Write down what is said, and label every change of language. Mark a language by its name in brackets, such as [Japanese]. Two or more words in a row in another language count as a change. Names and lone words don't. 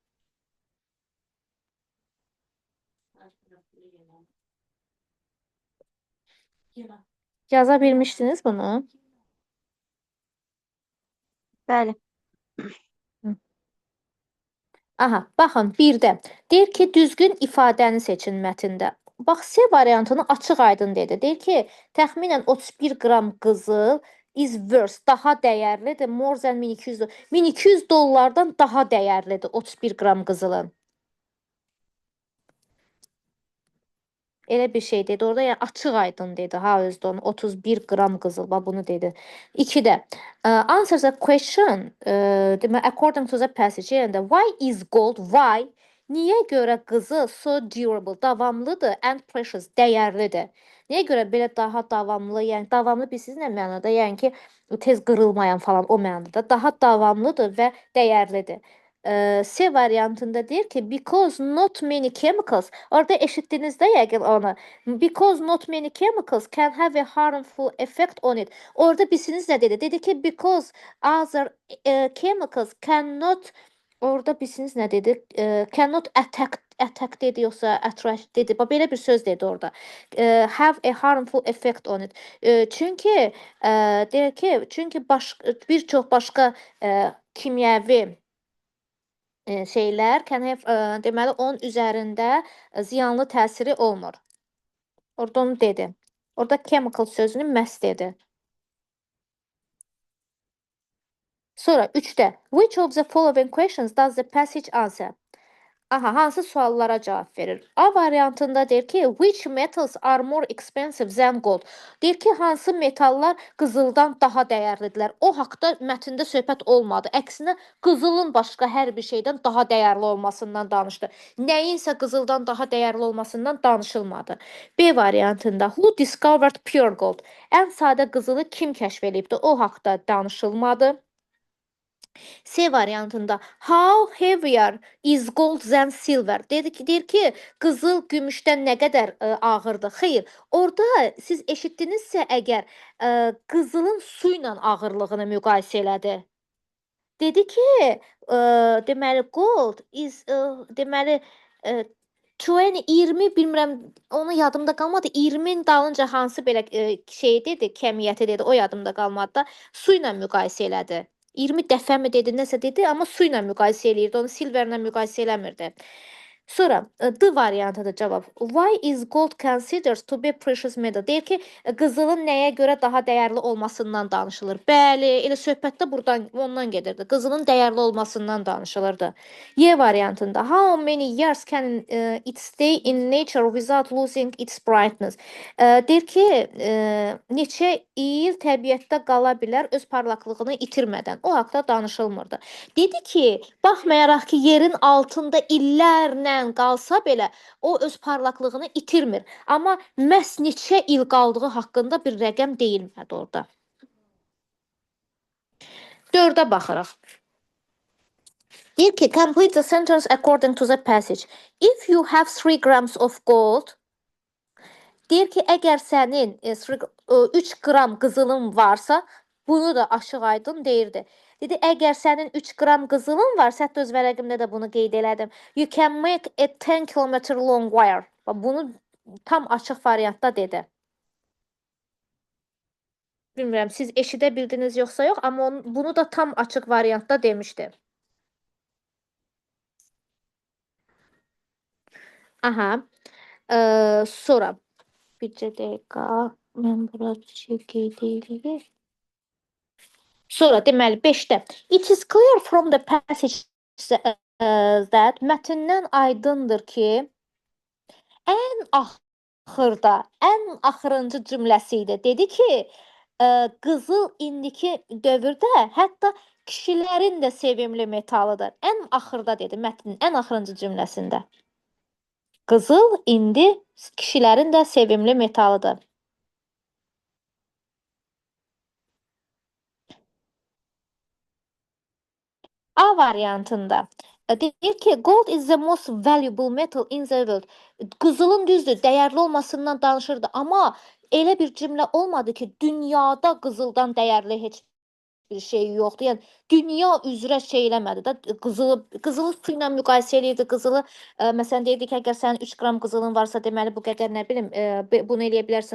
[Azerbaijani] Yaza bilmişdiniz bunu? Bəli. Aha, baxın, 1-də deyir ki, düzgün ifadəni seçin mətndə. Bax, C variantını açıq aydın dedi. Deyir ki, təxminən 31 qram qızıl [English] is worth, [Azerbaijani] daha dəyərlidir, [English] more than [Azerbaijani] 1200 1200 dollardan daha dəyərlidir 31 qram qızılın. Elə bir şey dedi. Orada yəni açıq aydın dedi. Ha, özdə onu 31 qram qızıl, bax bunu dedi. [English] 2-də answer the question, demə according to the passage, yəni why is gold, why? [Azerbaijani] Niyə görə qızıl [English] so durable, [Azerbaijani] davamlıdır, [English] and precious, [Azerbaijani] dəyərlidir? Niyə görə belə daha davamlı, yəni davamlı bilirsiniz nə mənada? Yəni ki, tez qırılmayan falan o mənada. Daha davamlıdır və dəyərlidir. C variantında deyir ki [English] because not many chemicals. Orada eşitdinizdə yəqin onu. Because not many chemicals can have a harmful effect on it. [Azerbaijani] Orada bilsiniz nə dedi? Dedi ki [English] because other chemicals cannot. [Azerbaijani] Orada bilsiniz nə dedi? [English] Cannot attack [Azerbaijani] dedi yoxsa attract dedi. Belə bir söz dedi orada. [English] Have a harmful effect on it. [Azerbaijani] Çünki deyir ki, çünki bir çox başqa kimyəvi şeylər [English] can have, [Azerbaijani] deməli onun üzərində ziyanlı təsiri olmur. Orada onu dedi. Orada chemical sözünü məhz dedi. [English] Sonra 3-də which of the following questions does the passage answer? [Azerbaijani] Aha, hansı suallara cavab verir? A variantında deyir ki, [English] which metals are more expensive than gold? [Azerbaijani] Deyir ki, hansı metallar qızıldan daha dəyərlidirlər? O haqda mətndə söhbət olmadı. Əksinə, qızılın başqa hər bir şeydən daha dəyərli olmasından danışdı. Nəyinsə qızıldan daha dəyərli olmasından danışılmadı. [English] B variantında who discovered pure gold? [Azerbaijani] Ən sadə qızılı kim kəşf edibdi? O haqda danışılmadı. C variantında [English] how heavier is gold than silver? [Azerbaijani] Deyir ki, qızıl gümüşdən nə qədər ağırdır? Xeyr, orada siz eşitdinizsə əgər qızılın su ilə ağırlığını müqayisə elədi. Dedi ki, deməli [English] gold is [Azerbaijani] deməli 20 bilmirəm, onu yadımda qalmadı. 20-nin dalınca hansı belə şey dedi, kəmiyyəti dedi, o yadımda qalmadı da su ilə müqayisə elədi. 20 dəfə mi dedi, nəsə dedi, amma su ilə müqayisə eləyirdi, onu silverlə müqayisə eləmirdi. Sonra D variantıdır cavab. [English] Why is gold considered to be precious metal? [Azerbaijani] Deyir ki, qızılın nəyə görə daha dəyərli olmasından danışılır. Bəli, elə söhbətdə buradan ondan gedirdi. Qızılın dəyərli olmasından danışılırdı. [English] Y variantında how many years can it stay in nature without losing its brightness? [Azerbaijani] Deyir ki, neçə il təbiətdə qala bilər öz parlaqlığını itirmədən. O haqda danışılmırdı. Dedi ki, baxmayaraq ki, yerin altında illərlə qalsa belə o öz parlaqlığını itirmir. Amma məhz neçə il qaldığı haqqında bir rəqəm deyilmədi orada. 4-ə baxırıq. Deyir ki, [English] complete the sentence according to the passage. If you have 3 grams of gold, [Azerbaijani] deyir ki, əgər sənin 3 qram qızılın varsa, bunu da aşıq aydın deyirdi. Dedi, əgər sənin 3 qram qızılın varsa, hətta öz vərəqimdə də bunu qeyd elədim. [English] You can make a 10 kilometer long wire. [Azerbaijani] Bunu tam açıq variantda dedi. Bilmirəm, siz eşidə bildiniz yoxsa yox, amma bunu da tam açıq variantda demişdi. Aha. Sonra bircə dəqiqə. Mən bura bir şey qeyd eləyim. Sonra deməli 5-də [English] it is clear from the passage that [Azerbaijani] mətndən aydındır ki, ən axırda, ən axırıncı cümləsi idi. Dedi ki, qızıl indiki dövrdə hətta kişilərin də sevimli metalıdır. Ən axırda dedi mətnin ən axırıncı cümləsində. Qızıl indi kişilərin də sevimli metalıdır. A variantında deyir ki, [English] gold is the most valuable metal in the world. [Azerbaijani] Qızılın düzdür, dəyərli olmasından danışırdı, amma elə bir cümlə olmadı ki, dünyada qızıldan dəyərli heç bir şey yoxdur. Yəni dünya üzrə şey eləmədi də, qızılı su ilə müqayisə eləyirdi. Qızılı məsələn deyirdi ki, əgər sənin 3 qram qızılın varsa, deməli bu qədər nə bilim, bunu eləyə bilərsən.